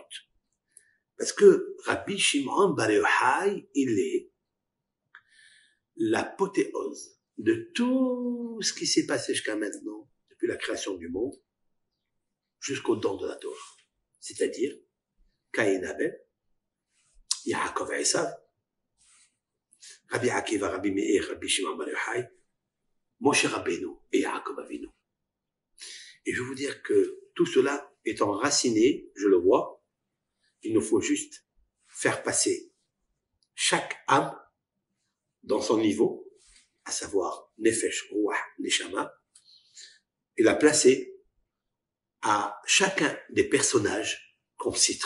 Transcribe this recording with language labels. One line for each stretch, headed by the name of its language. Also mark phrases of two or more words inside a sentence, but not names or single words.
French: Parce que Rabbi Shimon bar Yochai, il est l'apothéose de tout ce qui s'est passé jusqu'à maintenant, depuis la création du monde, jusqu'au don de la Torah. C'est-à-dire, Caïn Abel, Yaakov et Esav, Rabbi Akiva, Rabbi Meir, Rabbi Shimon bar Yochai, Moshe Rabbeinu et Yaakov Avinu. Et je veux vous dire que tout cela est enraciné, je le vois, il nous faut juste faire passer chaque âme dans son niveau, à savoir
Hebrew: נפש, רוח, נשמה,
French: et la placer à chacun des personnages qu'on citera.